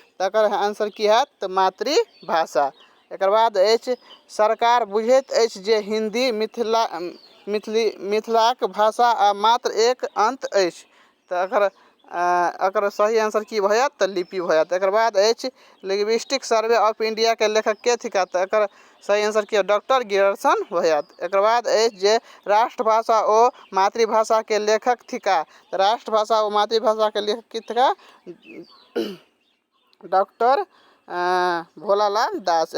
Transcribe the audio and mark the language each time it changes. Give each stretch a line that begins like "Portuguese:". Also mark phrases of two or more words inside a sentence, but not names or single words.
Maithili: तकर आंसर की हैत? तो मातृभाषा। एकर बाद अछि सरकार बुझैत अछि जे हिंदी मिथिलाक भाषा आ मात्र एक अंत अछि। तऽ एकर सही आंसर की भऽ जायत तऽ लिपि भऽ जायत। एकर बाद अछि लिंग्विस्टिक सर्वे ऑफ इंडिया के लेखक के थिका तऽ एकर सही आंसर की डॉक्टर गियर्सन भऽ जायत। एकर बाद अछि जे राष्ट्रभाषा ओ मातृभाषा के लेखक थिका तऽ राष्ट्रभाषा ओ मातृभाषा के लेखक की थिका डॉक्टर भोलालाल दास।